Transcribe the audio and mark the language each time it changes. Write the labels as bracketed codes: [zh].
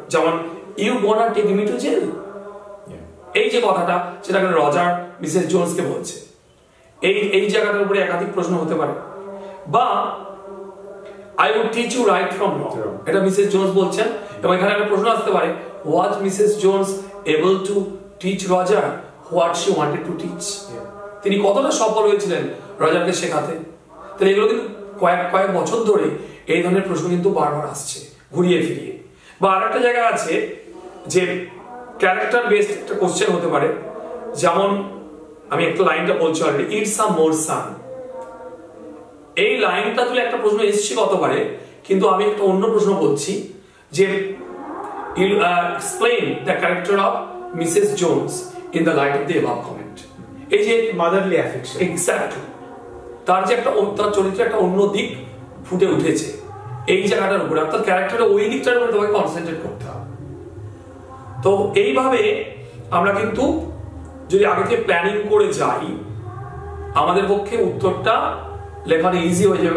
[bn] যেমন [en] you gonna take me to jail, [bn] এই যে কথাটা সেটা রজার মিসেস জোন্সকে বলছে, এই জায়গাটার উপরে একাধিক প্রশ্ন হতে পারে। বা [en] I would teach you right from wrong, [bn] এটা মিসেস জোন্স বলছেন, এবং এখানে একটা প্রশ্ন আসতে পারে, [en] was Mrs. Jones able to teach Roger what she wanted to teach? [bn] তিনি কতটা সফল হয়েছিলেন রজারকে শেখাতে? তাহলে এগুলো কিন্তু কয়েক বছর ধরে এই ধরনের প্রশ্ন কিন্তু বারবার আসছে ঘুরিয়ে ফিরিয়ে। বা আরেকটা জায়গা আছে যে ক্যারেক্টার বেসড একটা কোশ্চেন হতে পারে, যেমন আমি একটা লাইনটা বলছি অলরেডি, [en] it's a more sun, [bn] এই লাইনটা তুলে একটা প্রশ্ন এসেছে গতবারে, কিন্তু আমি একটা অন্য প্রশ্ন বলছি যে [en] explain the character of Mrs. Jones in the light of the above comment. [bn] এই যে [en] motherly affection, [bn] এক্স্যাক্টলি তার যে একটা তার চরিত্রের একটা অন্য দিক ফুটে উঠেছে এই জায়গাটার উপরে, অর্থাৎ ক্যারেক্টারের ওই দিকটার উপরে তোমাকে কনসেন্ট্রেট করতে হবে। তো এইভাবে আমরা কিন্তু যদি আগে থেকে প্ল্যানিং করে যাই আমাদের পক্ষে উত্তরটা লেখানো ইজি হয়ে যাবে।